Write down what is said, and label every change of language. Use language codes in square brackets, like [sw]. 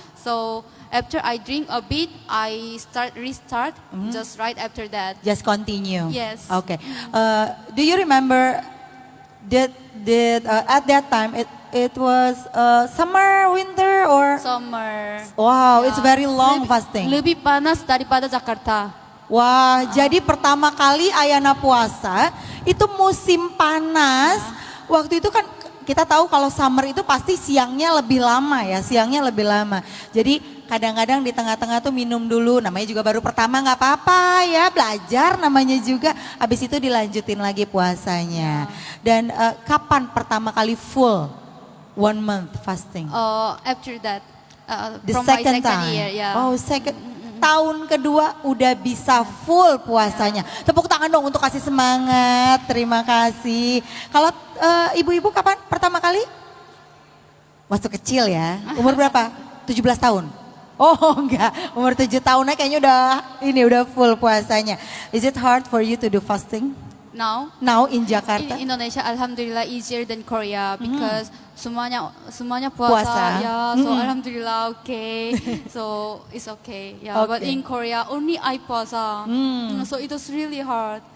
[en] So after I drink a bit, I restart just right after that. Just continue. Yes. Okay. Do you remember that at that time it was summer, winter, or? Summer. Wow, it's very long fasting. [id] Lebih panas daripada Jakarta. Wah, jadi pertama kali Ayana puasa itu musim panas. Waktu itu kan kita tahu kalau summer itu pasti siangnya lebih lama ya, siangnya lebih lama. Jadi kadang-kadang di tengah-tengah tuh minum dulu, namanya juga baru pertama nggak apa-apa ya, belajar namanya juga. Habis itu dilanjutin lagi puasanya. Dan kapan pertama kali [en] full 1 month fasting? After that, The from my second second time. year, yeah. [id] Oh, tahun kedua udah bisa full puasanya. Tepuk tangan dong untuk kasih semangat. Terima kasih. Kalau ibu-ibu kapan pertama kali? Waktu kecil ya. Umur berapa? 17 tahun. Oh enggak, umur 7 tahun kayaknya udah full puasanya. [en] Is it hard for you to do fasting? Now in Jakarta? In Indonesia, alhamdulillah easier than Korea because [id] semuanya puasa. [en] Ya, so alhamdulillah okay. So it's okay. Yeah, okay. But in Korea only I puasa. So it was really hard.